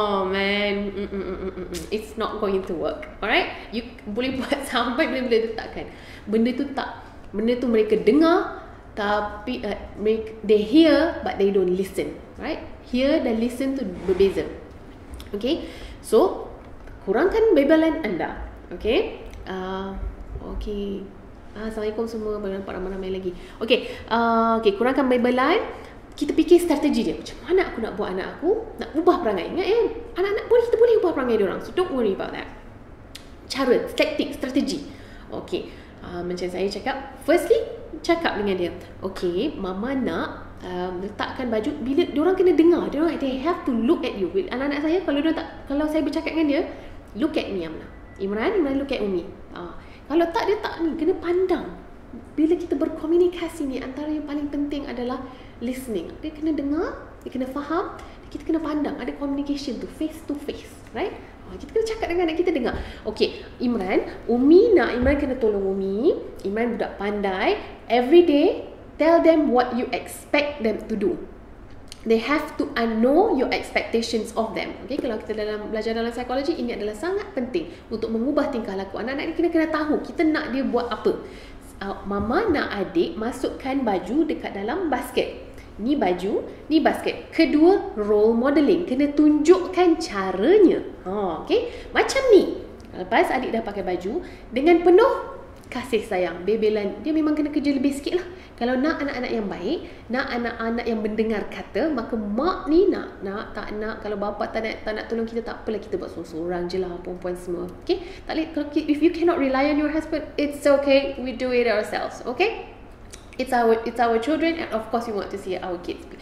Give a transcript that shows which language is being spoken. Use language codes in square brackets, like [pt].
[en] Man, it's not going to work. Alright, you [ms] boleh buat sampai boleh letakkan. Benda tu mereka dengar, tapi [en] they hear but they don't listen. [ms] Right? Hear dan listen tu berbeza. Okay, so kurangkan bebelan anda. Okay, okay. Assalamualaikum semua, nampak ramai-ramai lagi. Okay, kurangkan bebelan. Kita fikir strategi dia. Macam mana aku nak buat anak aku nak ubah perangai. Ingat ya, anak-anak kita boleh ubah perangai dia orang. [en] So don't worry about that. [ms] Cara, taktik, strategi. Okay, macam saya cakap, firstly, cakap dengan dia. Okay, mama nak letakkan baju. Bila diorang kena dengar, [en] they have to look at you. [ms] Anak-anak saya, kalau saya bercakap dengan dia, [en] look at me, [ms] Amna. Imran [en] look at Umi. [ms] Kalau tak, dia tak ni, kena pandang. Bila kita berkomunikasi ni, antara yang paling penting adalah listening. Dia kena dengar, dia kena faham, kita kena pandang. Ada communication tu, [en] face to face, [ms] right? Kita kena cakap dengan anak kita, dengar. Okay, Imran kena tolong Umi. Imran budak pandai. [en] Every day, tell them what you expect them to do. They have to know your expectations of them. [ms] Okay, kalau kita belajar dalam psikologi, ini adalah sangat penting untuk mengubah tingkah laku. Anak-anak ni kena tahu kita nak dia buat apa. Mama nak adik masukkan baju dekat dalam basket. Ni baju, ni basket. Kedua, role modeling. Kena tunjukkan caranya. Okay? Macam ni. Lepas adik dah pakai baju, dengan penuh kasih sayang, bebelan. Dia memang kena kerja lebih sikit lah. Kalau nak anak-anak yang baik, nak anak-anak yang mendengar kata, maka mak ni nak tak nak. Kalau bapa tak nak tolong kita, tak apalah, kita buat seorang-seorang je lah, perempuan semua. Okay? Tak boleh, [en] if you cannot rely on your husband, it's okay, we do it ourselves. Okay? It's our children, and of course we want to see our kids.